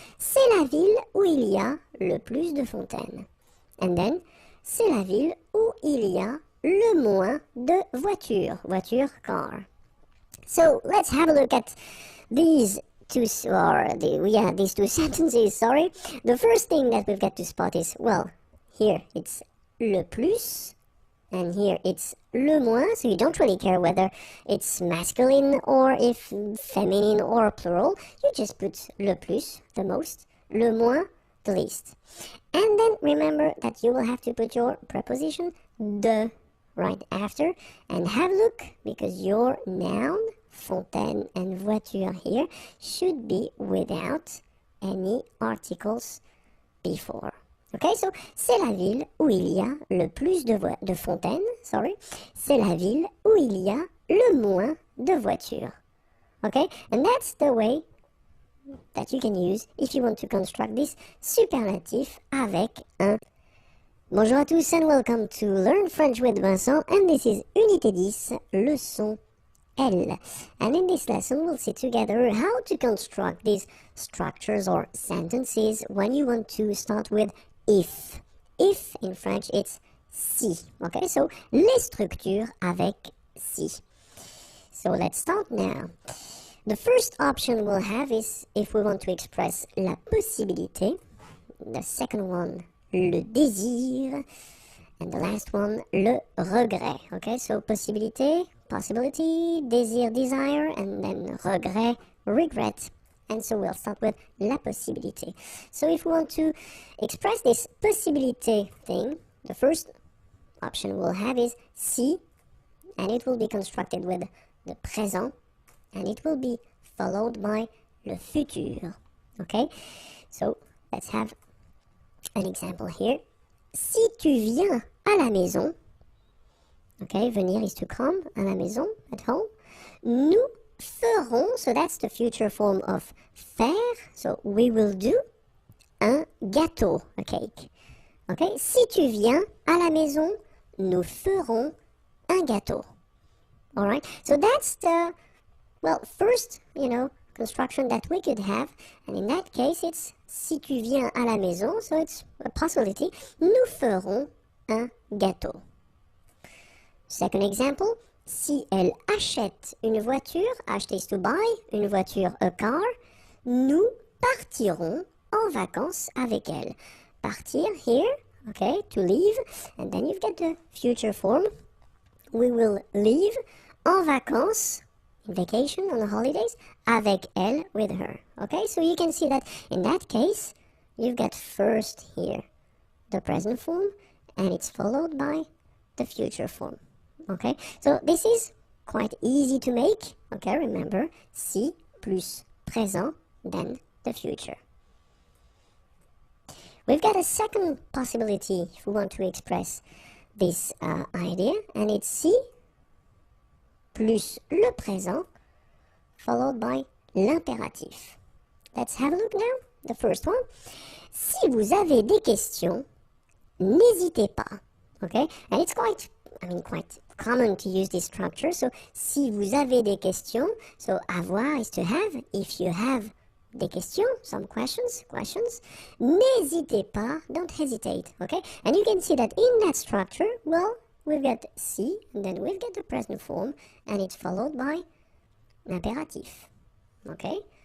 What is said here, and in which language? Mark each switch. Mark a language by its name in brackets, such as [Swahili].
[French] C'est la ville où il y a le plus de fontaines. [English] And then, [French] c'est la ville où il y a le moins de voitures. [English] Voiture, car. So let's have a look at these these two sentences, sorry. The first thing that we've got to spot is, well, here it's le plus, and here it's le moins, so you don't really care whether it's masculine or if feminine or plural. You just put le plus, the most, le moins, the least. And then remember that you will have to put your preposition de right after, and have a look, because your noun, fontaine and voiture here, should be without any articles before. [French] Okay, so c'est la ville où il y a le plus de fontaines, [English] sorry. [French] C'est la ville où il y a le moins de voitures. [English] Okay, and that's the way that you can use if you want to construct this [French] superlatif avec un. Bonjour à tous [English] and welcome to Learn French with Vincent, and this is [French] Unité 10, leçon L. [English] And in this lesson we'll see together how to construct these structures or sentences when you want to start with if. If in French it's si. Okay, so [French] les structures avec si. [English] So let's start now. The first option we'll have is if we want to express la possibilité. The second one, le désir. And the last one, le regret. Okay, so possibilité, possibility, désir, desire, and then regret, regret. And so we'll start with la possibilité. So if we want to express this possibilité thing, the first option we'll have is si, and it will be constructed with the présent, and it will be followed by le futur. Okay, so let's have an example here. [French] Si tu viens à la maison, [English] okay, venir is to come, [French] à la maison, [English] at home, [French] nous ferons, [English] so that's the future form of faire, so we will do, [French] un gâteau, [English] a cake. [French] Okay, si tu viens à la maison, nous ferons un gâteau. [English] Alright, so that's the, well, first, construction that we could have, and in that case it's [French] si tu viens à la maison, [English] so it's a possibility, [French] nous ferons un gâteau. [English] Second example, [French] si elle achète une voiture, [English] acheter is to buy, une voiture, a car, [French] nous partirons en vacances avec elle. [English] Partir here, okay, to leave, and then you've got the future form, we will leave [French] en vacances, [English] vacation, on the holidays, [French] avec elle, [English] with her. Okay, so you can see that in that case, you've got first here the present form, and it's followed by the future form. Okay, so this is quite easy to make. Okay, remember, si plus présent, then the future. We've got a second possibility if we want to express this idea, and it's si plus le présent, followed by l'impératif. Let's have a look now. The first one. [French] Si vous avez des questions, n'hésitez pas. [English] Okay, and it's quite common to use this structure. So, [French] si vous avez des questions, [English] so avoir is to have. If you have [French] des questions, [English] some questions. [French] N'hésitez pas, [English] don't hesitate, okay? And you can see that in that structure, well, we've got si, and then we've got the present form, and it's followed by l'impératif, okay?